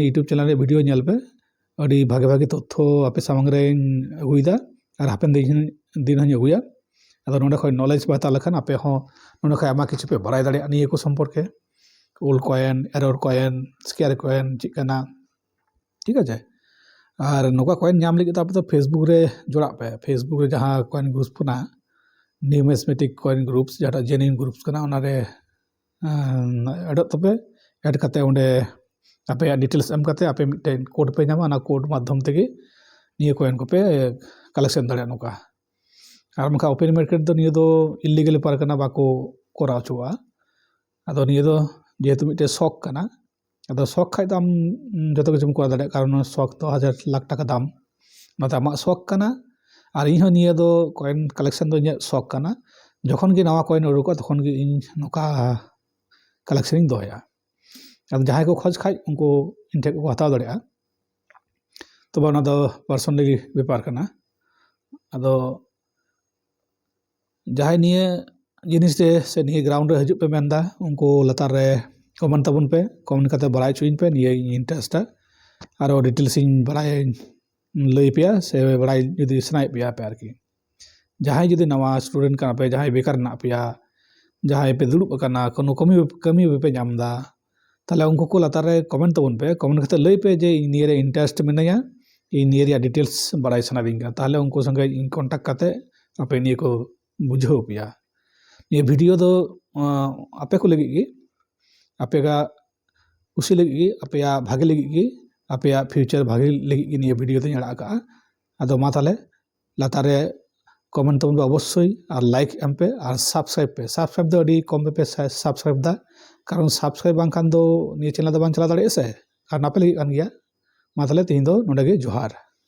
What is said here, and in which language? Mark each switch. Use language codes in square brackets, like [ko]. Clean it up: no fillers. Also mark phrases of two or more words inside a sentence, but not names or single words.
[en] YouTube channel [sat] रे भिडियो नेल पे अडी भागे भागे तथ्य आपे सामंग रे अगुइदा और हापेन दिन हनी अगुया अदो नोडे खय नॉलेज बाता लखन आपे हो नोडे खय आमा किछु पे बराय दाड़े निये को संपर्के [en] old coin error coin scare coin [sat] चिकना [hi] ठीक है [sat] और नोका कॉइन नाम लगी तो आप तो फेसबुक रे जोड़ा पे फेसबुक रे जहाँ [en] coin groups [sat] पुना [en] numeric coin groups [sat] जहाँ [en] genuine groups [sat] कना ओना रे एड तपे एड कते ओंडे आपे डिटेल्स एम कते आपे मिटन कोड पे नामा ना कोड माध्यम तेगे निये कॉइन को पे कलेक्शन दाड़े नोका और मका [en] open market [sat] दो निये दो इलीगल पार कना बाको कोराव चुआ अदो निये दो जेहेतु मिटे शौक कना अदो शौक खाय दाम जतो किछुम करा दाड़े कारण शौक तो 1000 लाख टाका दाम नाते आमा शौक कना और इन निये दो [en] coin collection [sat] दो इᱧ शौक कना जखन गे नवा कॉइन उडुका तखन गे इन नोका कलेक्शन इन दोया अब जहां को खोज खाय उनको इन ठे को हताव दाड़ेया तो बना दो पर्सनली व्यापार कना अदो जहां निये जिनिस रे से निये ग्राउंड रे हजु पे मेंदा उनको लतार रे कमेंट ताबुन पे कमेंट कते बराय चुइन पे निये इंटरेस्ट आरो डिटेल्स इन बराय लई पेया से बराय जदि सनाय पेया पे आरकी जहां जदि नवा स्टूडेंट कना पे जहां बेकार ना पेया जहां पे दुड़ुब कना कोनो कमी पे नामदा ताले उनको को लतार रे कमेंट ताबुन पे कमेंट कते लई पे जे निये रे इंटरेस्ट मेनया इन निये रे डिटेल्स बराय सनादिंग का ताले उनको संगे इन कांटेक्ट कते आपे निये को बुझाव पेया ये वीडियो दो आपे को लगी गी आपे का उसी लगी आपे भागे लगी आपे फ्यूचर भागे लगी ये वीडियो ते अड़ा का अदो मा ताले लातारे कमेंट तबन पे अवश्य और लाइक एम पे और सब्सक्राइब दो अड़ी कम पे सब्सक्राइब दा कारण सब्सक्राइब बांखान दो निये चैनल दो बांग चला दाड़े से और नापे लगी कान गया मा ताहले तेहें दो नोंडे गे जोहार।